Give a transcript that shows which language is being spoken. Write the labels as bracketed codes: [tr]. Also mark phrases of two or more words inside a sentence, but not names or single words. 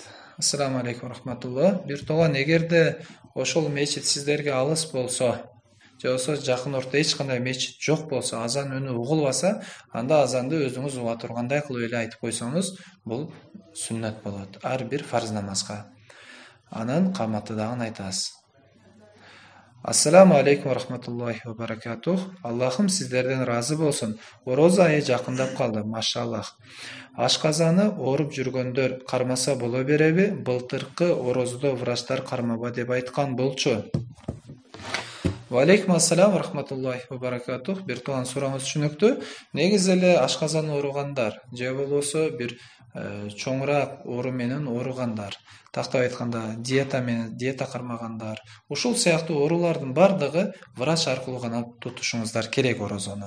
[ar] السلام عليكم رحمة الله. [ky] Бир тууган, эгерде ошол мечит сиздерге алыс болсо, же болбосо жакын орто эч кандай мечит жок болсо, азан үнү угулбаса, анда азанды өзүңүз уга тургандай кылып эле айтып койсоңуз, бул сүннөт болот. Ар бир фарз намазга. Анан каматты дагы айтасыз. [ar] السلام عليكم رحمة الله وبركاته. [ky] Аллахым сиздерден разы болсун. Орозо айы жакындап калды, машаллах. Ашказаны ооруп жүргөндөр кармаса боло береби? Былтыркы орозодо врачтар кармаба деп айткан болчу. [ar] وعليكم السلام رحمة الله وبركاته. [ky] Бир тууган сурооңуз түшүнүктүү. Негизи эле ашказаны ооругандар, же болбосо бир чоңураак оору менен ооругандар, тактап айтканда диета кармагандар, ушул сыяктуу оорулардын бардыгы врач аркылуу гана тутушуңуздар керек орозону.